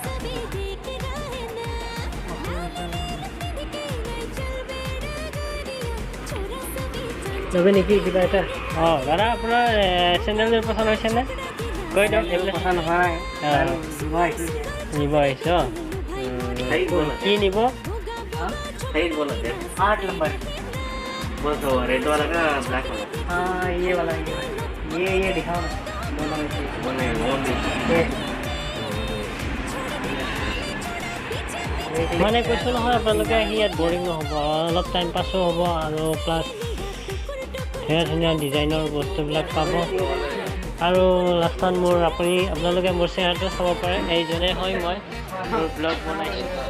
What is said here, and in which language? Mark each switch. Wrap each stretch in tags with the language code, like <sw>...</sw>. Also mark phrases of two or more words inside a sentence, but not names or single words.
<as>ল'বে নেকি কিবা এটা দাদা আপোনাৰ চেণ্ডেলযোৰ পচন্দ হৈছেনে কৈ দিয়ক এইবিলাক পচন্দ হয় নিব আহিছ কি নিব</as> <hi>8 नंबर रेड वाला का ब्लैक वाला हाँ ये वाला ये दिखाओ ना दोनों में से</hi> <as>মানে কৈছোঁ নহয় আপোনালোকে আহি ইয়াত বৰিং নহ'ব অলপ টাইম পাছো হ'ব আৰু প্লাছ ধুনীয়া ধুনীয়া ডিজাইনৰ বস্তুবিলাক পাব আৰু লাষ্টত আপোনালোকে মোৰ চেহেৰাটো চাব পাৰে এইজনে হয় মই মোৰ ব্লগ বনাইছোঁ</as>